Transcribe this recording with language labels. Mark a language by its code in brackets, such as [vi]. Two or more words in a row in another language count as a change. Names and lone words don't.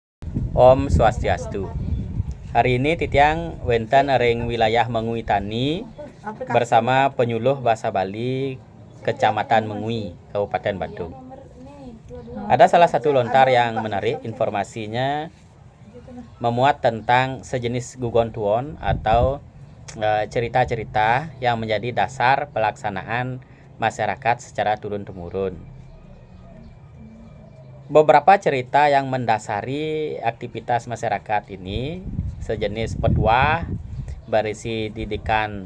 [ban] Om Swastiastu. [id] Hari ini [ban] Titiang wenten ring [id] wilayah Mengui Tani bersama penyuluh bahasa Bali Kecamatan Mengui, Kabupaten Badung. Ada salah satu lontar yang menarik, informasinya memuat tentang sejenis gugontuon atau cerita-cerita yang menjadi dasar pelaksanaan masyarakat secara turun-temurun. Beberapa cerita yang mendasari aktivitas masyarakat ini sejenis petuah berisi didikan